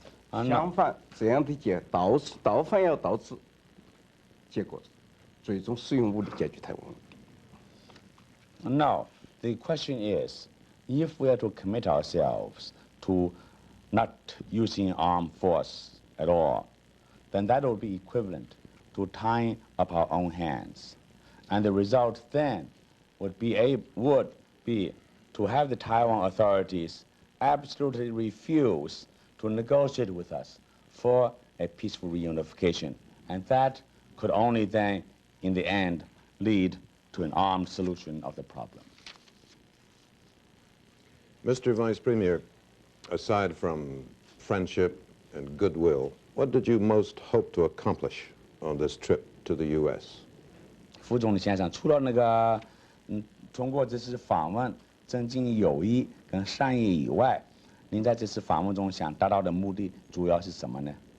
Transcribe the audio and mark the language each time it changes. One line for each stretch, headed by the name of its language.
Chinese: 相反，这样的倒反要导致结果，最终使用武力解决台湾问题。
English: No, the question is, if we are to commit ourselves to not using armed force at all, then that will be equivalent to tying up our own hands, and the result then would be to have the Taiwan authorities absolutely refuse to negotiate with us for a peaceful reunification. And that could only then, in the end, lead to an armed solution of the problem. Mr. Vice Premier, aside from friendship and goodwill, what did you most hope to accomplish on this trip to the U.S.?
Chinese: 副总理先生，除了那个通过这次访问增进友谊跟善意以外，您在这次访问中想达到的目的主要是什么呢？